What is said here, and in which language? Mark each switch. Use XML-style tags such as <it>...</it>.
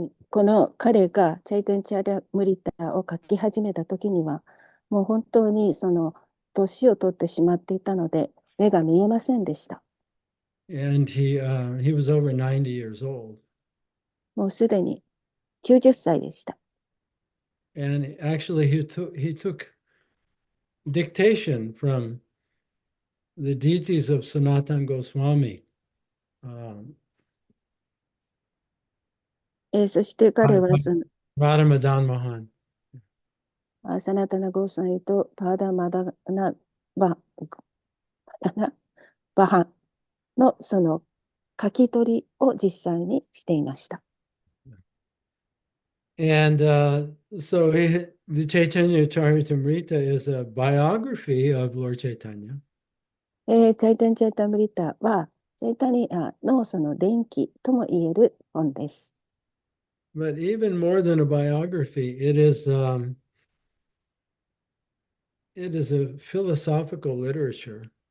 <ja>この彼がチャイタニア・チャイタムリタを書き始めた時には、もう本当にその年を取ってしまっていたので、目が見えませんでした。</ja> <en>And he was over 90 years old.</en> <ja>もうすでに90歳でした。</ja> <en>And actually, he took dictation from the deities of Sanatana Goswami.</en> <ja>そして彼はその</ja> <en>Radha Madan Mohan.</en> <ja>サナタナゴーサイとパーダマダナババハのその書き取りを実際にしていました。</ja> <en>And so the Chaitanya Charitamrita is a biography of Lord Chaitanya.</en> <ja>チャイタン・チャイタムリタはチャイタニアのその伝記とも言える本です。</ja> <en>But even more than a biography, it is a philosophical literature.</en>